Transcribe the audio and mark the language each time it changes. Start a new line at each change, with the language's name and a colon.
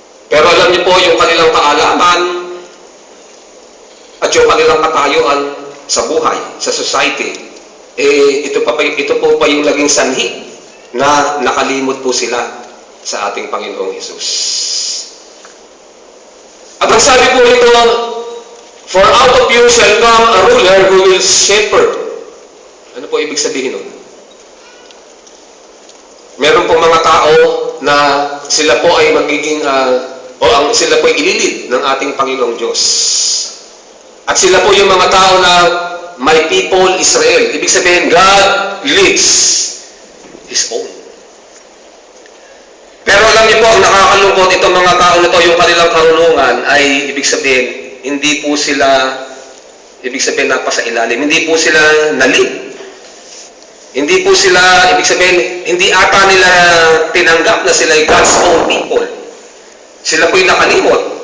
Filipino: Pero alam niyo po yung kanilang kaalaman at yung kanilang katayuan sa buhay, sa society, ito po pa yung naging sanhi na nakalimot po sila sa ating Panginoong Hesus. At ang sabi po nito,
English: for out of you shall come a ruler who will shepherd.
Filipino: Ano po ibig sabihin nun? Meron pong mga tao na sila po ay magiging, sila po ay ililid ng ating Panginoong Diyos. At sila po yung mga tao na
English: my people Israel.
Filipino: Ibig sabihin,
English: God leads His own.
Filipino: Pero alam niyo po, ang nakakalungkot itong mga tao na ito, yung kanilang karunungan ay ibig sabihin, hindi po sila, ibig sabihin napasa ilalim, hindi po sila nalid. Hindi po sila, ibig sabihin, hindi ata nila tinanggap na sila ay
English: God's own people.
Filipino: Sila po'y nakalimot.